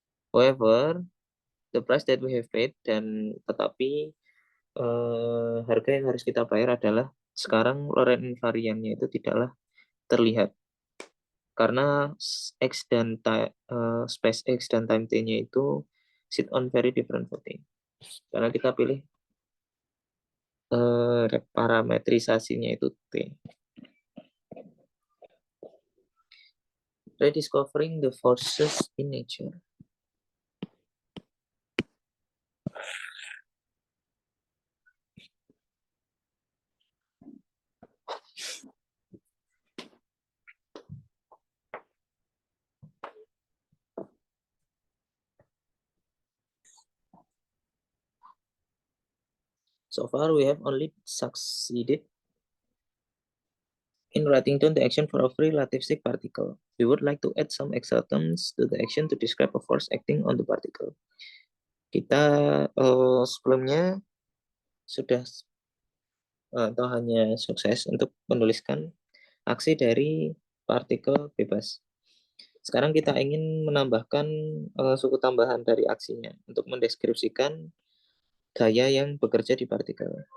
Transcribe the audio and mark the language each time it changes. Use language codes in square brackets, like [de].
[en] However, the price that we have paid, [id] dan tetapi harga yang harus kita bayar adalah sekarang Lorentz invariannya itu tidaklah terlihat. Karena x dan space x dan time t-nya itu [en] sit on very different footing. [id] Karena kita pilih parametrisasinya itu t. [en] Rediscovering the forces in nature. So far, we have only succeeded in writing down the action for a free relativistic particle. We would like to add some extra terms to the action to describe a force acting on the particle. [id] Kita sebelumnya sudah atau hanya sukses untuk menuliskan aksi dari partikel bebas. Sekarang kita ingin menambahkan suku tambahan dari aksinya untuk mendeskripsikan gaya yang bekerja di partikel.